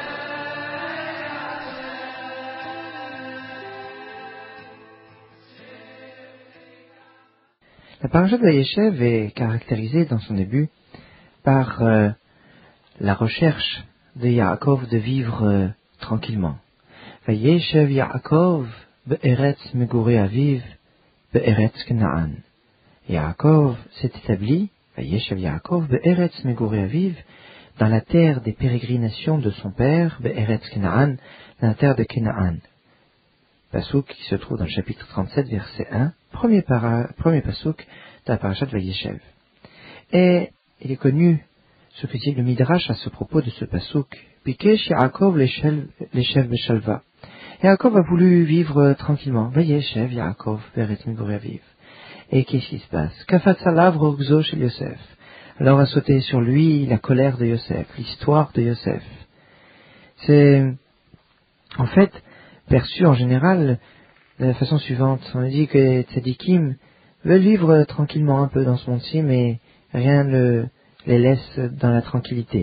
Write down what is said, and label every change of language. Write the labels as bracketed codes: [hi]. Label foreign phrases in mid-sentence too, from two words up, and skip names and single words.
[fr] La parasha de Vayeshev est caractérisée dans son début par la recherche de Yaakov de vivre tranquillement. [he] וישב יעקב בארץ מגורי אביו בארץ כנען. [fr] Yaakov s'est établi, [he] וישב יעקב בארץ מגורי אביו, [fr] dans la terre des pérégrinations de son père, [he] בארץ כנען, [fr] dans la terre de Canaan. Pasuk qui se trouve dans le chapitre 37, verset 1, premier pasuk de la parasha de Vayeshev. Et il est connu ce que dit le Midrash à ce propos de ce pasuk. [he] ביקש יעקב לשבת בשלוה. [fr] Yaakov a voulu vivre tranquillement. [he] וישב יעקב בארץ מגורי אביו. [fr] Et qu'est-ce qui se passe? [he] קפץ עליו רוגזו של יוסף. [fr] Alors a sauté sur lui la colère de Yosef, l'histoire de Yosef. C'est en fait perçu en général de la façon suivante. On dit que les tzadikim veulent vivre tranquillement un peu dans ce monde-ci, mais rien ne les laisse dans la tranquillité.